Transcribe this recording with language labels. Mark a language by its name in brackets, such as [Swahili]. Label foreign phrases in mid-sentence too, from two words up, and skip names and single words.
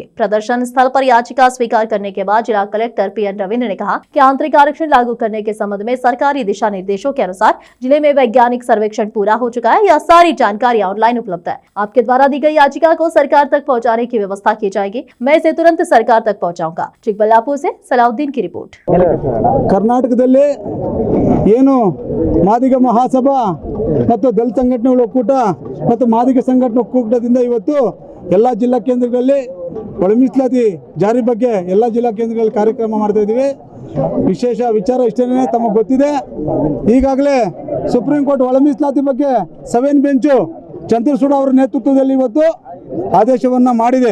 [Hindi] प्रदर्शन स्थल पर याचिका स्वीकार करने के बाद जिला कलेक्टर पीएन रविंद्र ने कहा कि आंतरिक आरक्षण लागू करने के संबंध में सरकारी दिशा निर्देशों के अनुसार जिले में वैज्ञानिक सर्वेक्षण पूरा हो चुका है। यह सारी जानकारी ऑनलाइन उपलब्ध है। आपके द्वारा दी गई याचिका को सरकार तक पहुँचाने की व्यवस्था की जाएगी। मैं इसे तुरंत सरकार तक पहुँचाऊंगा। चिकबल्लापुर से सलाउद्दीन की रिपोर्ट। [Kannada] कर्नाटकದಲ್ಲಿ ಏನು ಮಾದಿಗ ಮಹಾಸಭಾ ಮತ್ತು ದಲಿತ ಸಂಘಟನೆಗಳ ಒಕ್ಕೂಟ ಮತ್ತು ಮಾದಿಗ ಸಂಘಟನೆ ಒಕ್ಕೂಟದಿಂದ ಇವತ್ತು ಎಲ್ಲ ಜಿಲ್ಲಾ ಕೇಂದ್ರಗಳಲ್ಲಿ ಒಳ ಮೀಸಲಾತಿ ಜಾರಿ ಬಗ್ಗೆ ಎಲ್ಲ ಜಿಲ್ಲಾ ಕೇಂದ್ರಗಳಲ್ಲಿ ಕಾರ್ಯಕ್ರಮ ಮಾಡ್ತಾ ಇದ್ದೀವಿ। ವಿಶೇಷ ವಿಚಾರ ಇಷ್ಟೇನೆ ತಮಗೆ ಗೊತ್ತಿದೆ, ಈಗಾಗಲೇ ಸುಪ್ರೀಂ ಕೋರ್ಟ್ ಒಳ ಮೀಸಲಾತಿ ಬಗ್ಗೆ 7 ಬೆಂಚು ಚಂದ್ರಚೂಡ್ ಅವರ ನೇತೃತ್ವದಲ್ಲಿ ಇವತ್ತು ಆದೇಶವನ್ನು ಮಾಡಿದೆ।